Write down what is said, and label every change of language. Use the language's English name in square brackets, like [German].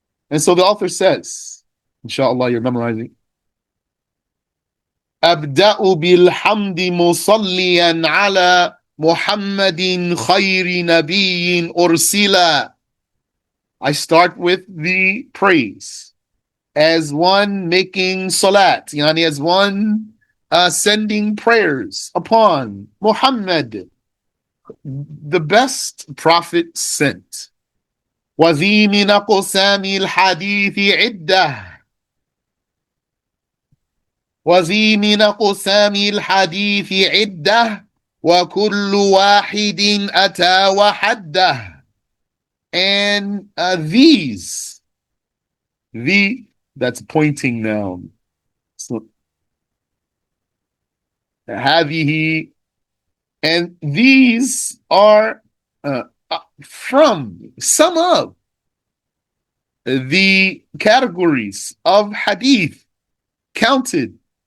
[English] And so the author says, inshallah, you're memorizing. [Arabic] أبدأ بالحمد مصليا على محمد خير نبي أرسلا. [English] I start with the praise as one making salat, yani as one sending prayers upon Muhammad, the best prophet sent. [Arabic] وذي من أقسام الحديث عدة وذي من أقسام الحديث عدة وكل واحد أتى وحده. [English] And these, that's pointing noun. So, هذه, and these are from some of the categories of hadith counted.